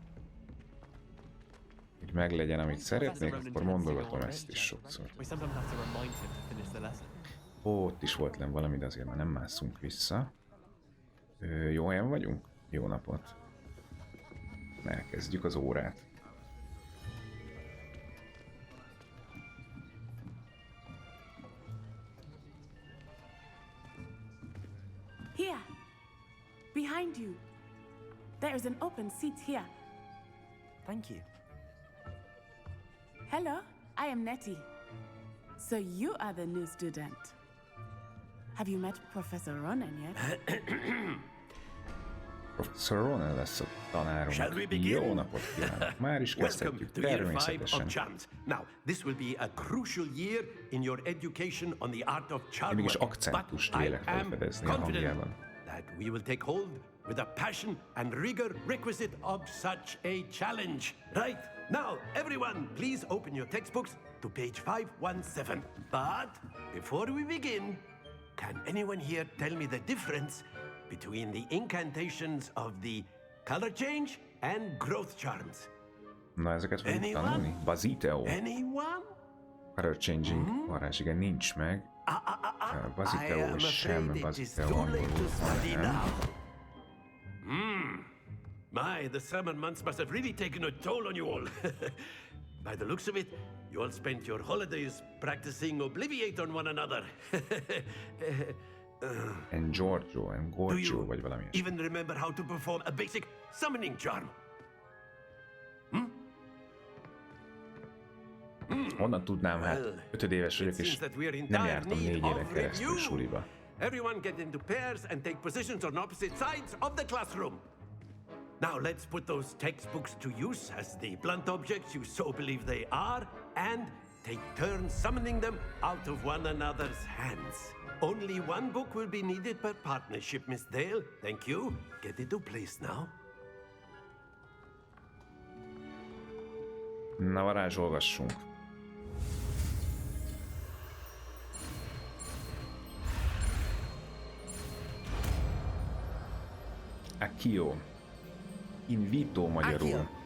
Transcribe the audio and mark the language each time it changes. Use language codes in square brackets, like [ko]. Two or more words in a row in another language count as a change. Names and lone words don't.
[hu] Hogy meglegyen, amit szeretnék, akkor mondogatom ezt is sokszor. Ó, ott is volt lenn valami, de azért már nem mászunk vissza. Jó helyen vagyunk? Jó napot. Elkezdjük az órát. [en] Here, behind you. There is an open seat here. Thank you. Hello, I am Nettie. So you are the new student. Have you met Professor Ronan yet? [hu] Professor Ronan lesz a tanárunk. Jó napot kívánok! Már is kezdhetjük, természetesen. [en] Now, this will be a crucial year in your education on the art of charm. [hu] Én mégis akcentust vélek felfedezni a hangjában. [en] That we will take hold with a passion and rigor requisite of such a challenge. Right? Now, everyone, please open your textbooks to page 517. But before we begin, can anyone here tell me the difference between the incantations of the color change and growth charms? [hu] Na, ezeket fogjuk tanulni. Baziteo. [en] Anyone? Color changing [hu] varázs, igen, nincs meg. Baziteo és sem Baziteo angolul van. [en] My, the summer months must have really taken a toll on you all. By the looks of it, you all spent your holidays practicing Obliviate on one another. And Giorgio, and Gorgio, [hu] vagy valami. [en] Even remember how to perform a basic summoning charm? [hu] Honnan tudnám, hát 5 éves vagyok, és nem jártam 4 éven keresztül suliba. [en] Everyone get into pairs and take positions on opposite sides of the classroom. Now let's put those textbooks to use as the blunt objects you so believe they are, and take turns summoning them out of one another's hands. Only one book will be needed per partnership, Miss Dale. Thank you. Get into place now. [hu] Na, varázsolgassunk. [en] Accio. [hu] Invito magyarul.